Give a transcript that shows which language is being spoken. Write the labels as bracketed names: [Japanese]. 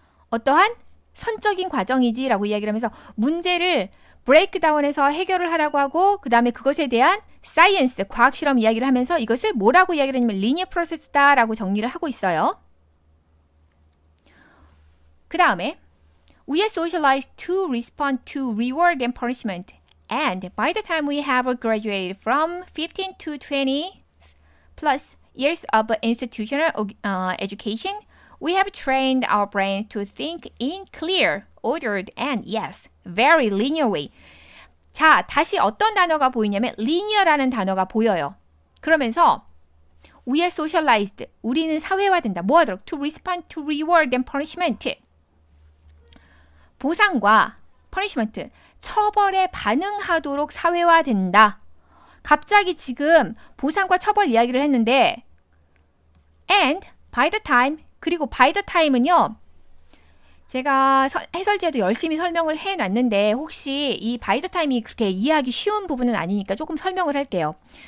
[Korean] 어떠한 선적인 과정이지 라고 이야기를 하면서 문제를 브레이크다운해서 해결을 하라고 하고 그 다음에 그것에 대한 사이언스, 과학실험 이야기를 하면서 이것을 뭐라고 이야기를 하냐면 리니어 프로세스다 라고 정리를 하고 있어요. 그 다음에 [English] We are socialized to respond to reward and punishment and by the time we have graduated from 15 to 20 plus years of institutional education we have trained our brain to think in clear, ordered, and yes, very linear way. [Korean] 자, 다시 어떤 단어가 보이냐면 linear라는 단어가 보여요. 그러면서 [English] we are socialized. [Korean] 우리는 사회화된다. 뭐 하도록? [English] To respond to reward and punishment. [Korean] 보상과 punishment, 처벌에 반응하도록 사회화된다. 갑자기 지금 보상과 처벌 이야기를 했는데 [English] and by the time [Korean] 그리고 by the time은요. 제가 해설지에도 열심히 설명을 해놨는데 혹시 이 by the time이 그렇게 이해하기 쉬운 부분은 아니니까 조금 설명을 할게요.